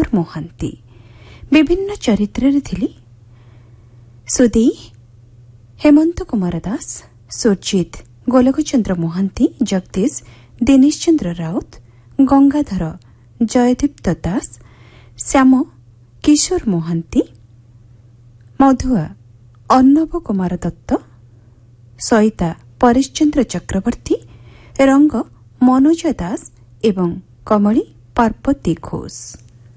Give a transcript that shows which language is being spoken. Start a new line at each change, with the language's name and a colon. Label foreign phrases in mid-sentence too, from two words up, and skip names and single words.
Odia: ମହାନ୍ତି ବିଭିନ୍ନ ଚରିତ୍ରରେ ଥିଲେ ସୁଦେଇ ହେମନ୍ତ କୁମାର ଦାସ ସୁରଜିତ ଗୋଲକଚନ୍ଦ୍ର ମହାନ୍ତି ଜଗଦୀଶ ଦିନେଶ ଚନ୍ଦ୍ର ରାଉତ ଗଙ୍ଗାଧର ଜୟଦୀପ୍ତ ଦାସ ଶ୍ୟାମ କିଶୋର ମହାନ୍ତି ମଧୁଆ अर्णव कुमार दत्त सईता परेश चंद्र चक्रवर्ती, रंग मनोज दास एवं कमली पार्वती घोष।